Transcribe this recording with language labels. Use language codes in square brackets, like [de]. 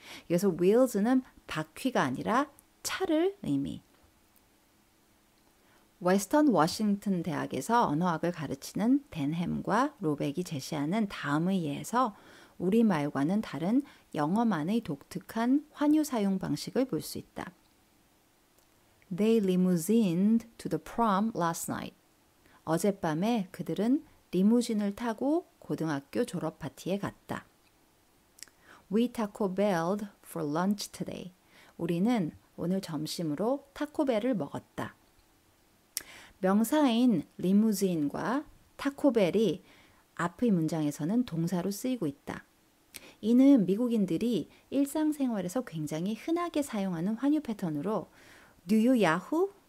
[ko] 여기서 wheels는 바퀴가 아니라 차를 의미. 웨스턴 워싱턴 대학에서 언어학을 가르치는 댄 햄과 로백이 제시하는 다음의 예에서 우리말과는 다른 영어만의 독특한 환유 사용 방식을 볼 수 있다. [en] They limousined to the prom last night. [ko] 어젯밤에 그들은 리무진을 타고 고등학교 졸업 파티에 갔다. [en] We Taco Belled for lunch today. [ko] 우리는 오늘 점심으로 타코벨을 먹었다. 명사인 리무진과 타코벨이 앞의 문장에서는 동사로 쓰이고 있다. 이는 미국인들이 일상생활에서 굉장히 흔하게 사용하는 환유 패턴으로 [en] Do you Yahoo?